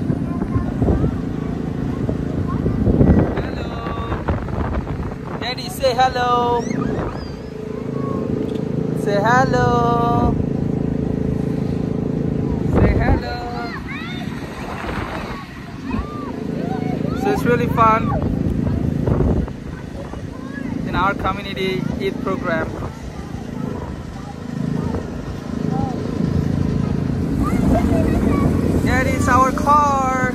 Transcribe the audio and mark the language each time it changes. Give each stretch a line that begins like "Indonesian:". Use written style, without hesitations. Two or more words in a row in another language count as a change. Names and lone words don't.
English: Hello. Daddy, say hello. Say hello. Say hello. So it's really fun in our community Eid program. That is our car.